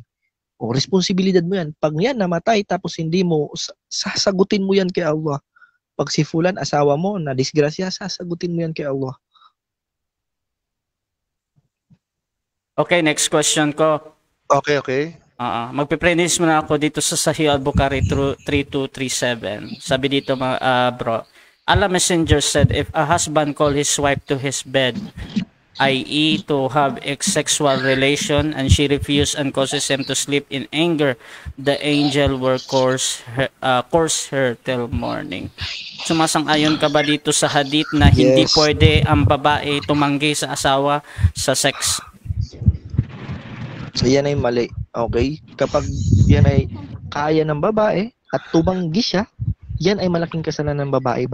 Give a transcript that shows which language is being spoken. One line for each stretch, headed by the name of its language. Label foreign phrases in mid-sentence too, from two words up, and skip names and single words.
Filipino: O responsibilidad mo yan. Pag yan namatay tapos hindi mo, sasagutin mo yan kay Allah. Pag si fulan, asawa mo, na disgrasya, sasagutin mo yan kay Allah.
English: Okay, next question ko. Okay.
Filipino: Magpiprenis muna ako dito sa Sahih al-Bukhari 3237. Sabi dito
English: bro, Allah Messenger said, if a husband call his wife to his bed, i.e. to have a sexual relation, and she refused and causes him to sleep in anger, the angel will curse her till morning.
Filipino: Sumasang-ayon ka ba dito sa hadith na hindi
English: Yes.
Filipino: pwede ang babae tumanggi sa asawa sa sex? So yan ay mali. Okay? Kapag yan ay kaya ng babae at tumanggi siya, yan ay malaking kasalanan ng babae.